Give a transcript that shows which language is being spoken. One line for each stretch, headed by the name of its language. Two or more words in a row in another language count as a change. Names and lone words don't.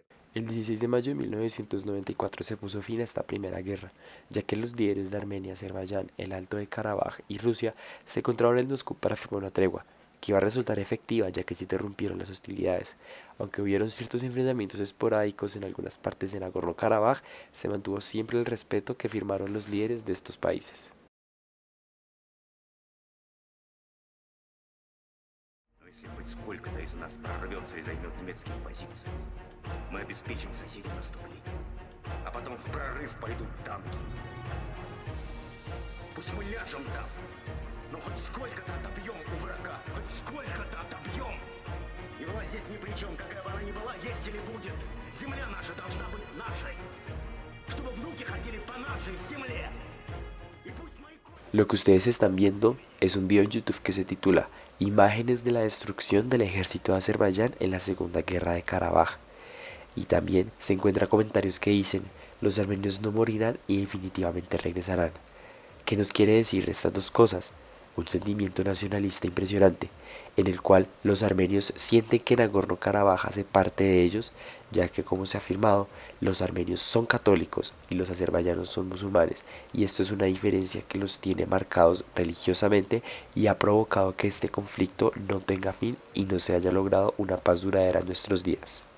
Spanish: El 16 de mayo de 1994 se puso fin a esta primera guerra, ya que los líderes de Armenia, Azerbaiyán, el Alto de Karabaj y Rusia se encontraron en Moscú para firmar una tregua, que iba a resultar efectiva ya que se interrumpieron las hostilidades. Aunque hubieron ciertos enfrentamientos esporádicos en algunas partes de Nagorno-Karabaj, se mantuvo siempre el respeto que firmaron los líderes de estos países.
Russian: Если хоть сколько-то из нас прорвется и займет немецкие позиции, мы обеспечим соседям наступление. А потом в прорыв пойдут танки. Пусть мы ляжем там, но хоть сколько-то отобьем у врага, хоть сколько-то отобьем. И власть здесь ни при чем, какая бы она ни была, есть или будет. Земля наша должна быть нашей, чтобы внуки ходили по нашей земле. И пусть мои...
Spanish: Lo que ustedes están viendo es un video en YouTube que se titula Imágenes de la destrucción del ejército de Azerbaiyán en la Segunda Guerra de Karabaj. Y también se encuentran comentarios que dicen, los armenios no morirán y definitivamente regresarán. ¿Qué nos quiere decir estas dos cosas? Un sentimiento nacionalista impresionante, en el cual los armenios sienten que Nagorno-Karabaj hace parte de ellos, ya que, como se ha afirmado, los armenios son católicos y los azerbaiyanos son musulmanes, y esto es una diferencia que los tiene marcados religiosamente y ha provocado que este conflicto no tenga fin y no se haya logrado una paz duradera en nuestros días.